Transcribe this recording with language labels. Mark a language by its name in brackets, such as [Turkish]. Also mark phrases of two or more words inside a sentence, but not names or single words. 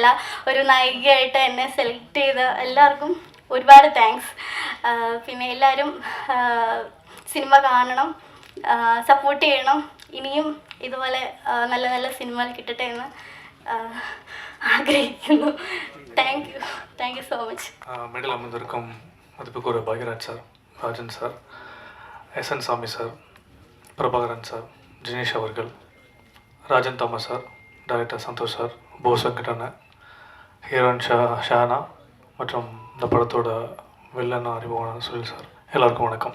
[Malayalam] ഒരു നായികയായിട്ട് എന്നെ സെലക്ട് ചെയ്ത എല്ലാവർക്കും ഒരുപാട് താങ്ക്സ്. പിന്നെ എല്ലാവരും സിനിമ കാണണം, സപ്പോർട്ട് ചെയ്യണം. ഇനിയും ഇതുപോലെ നല്ല നല്ല സിനിമകൾ കിട്ടട്ടെ എന്ന് ആഗ്രഹിക്കുന്നു. [English] thank you so much. [Tamil] மேடல் அமர்ந்திருக்கும் மதிப்புக்குரிய பாக்யராஜ் சார், ராஜன் சார், எஸ்என் சாமி சார், பிரபாகரன் சார், ஜினேஷ் அவர்கள், ராஜன் தாமஸ் சார், டைரக்டர் சந்தோஷ் சார், போஸ் வெங்கடண்ணன், ஹீரோயின் ஷானா மற்றும் இந்த படத்தோட வில்லன் அறிமுகமான சுனில் சார், எல்லாருக்கும் வணக்கம்.